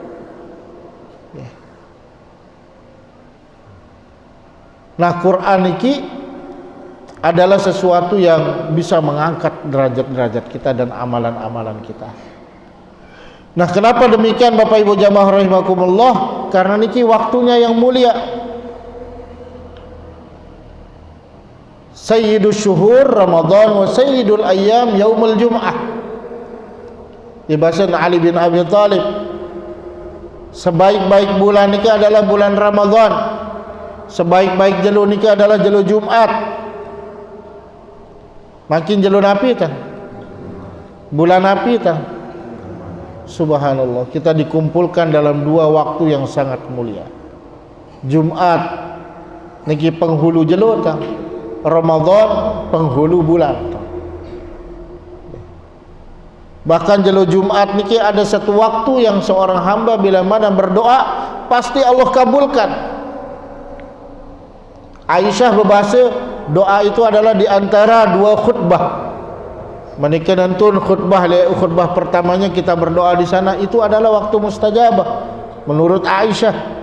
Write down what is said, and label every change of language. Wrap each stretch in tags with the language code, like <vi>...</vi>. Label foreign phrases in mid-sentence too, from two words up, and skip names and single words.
<id>Nah, Quran ini adalah sesuatu yang bisa mengangkat derajat-derajat kita dan amalan-amalan kita. Nah, kenapa demikian Bapak Ibu jamaah rahimakumullah? Karena niki waktunya yang mulia.</id> <ar>Sayyidus syuhur Ramadan wa sayyidul ayyam yaumul jum'ah.</ar> <id>Dibahasan Ali bin Abi Thalib, sebaik-baik bulan niki adalah bulan Ramadan. Sebaik-baik jelo niki adalah jelo Jumat.</id> <sas>Makin jelo napi tah? Bulan napi tah?</sas> <id>Subhanallah, kita dikumpulkan dalam 2 waktu yang sangat mulia. Jumat niki penghulu jelo tah? Ramadan penghulu bulan. Bahkan jelo Jumat niki ada satu waktu yang seorang hamba bila mana berdoa pasti Allah kabulkan. Aisyah berbahasa doa itu adalah di antara 2 khutbah. Menikah nantun khutbah pertamanya kita berdoa di sana itu adalah waktu mustajabah menurut Aisyah.</id>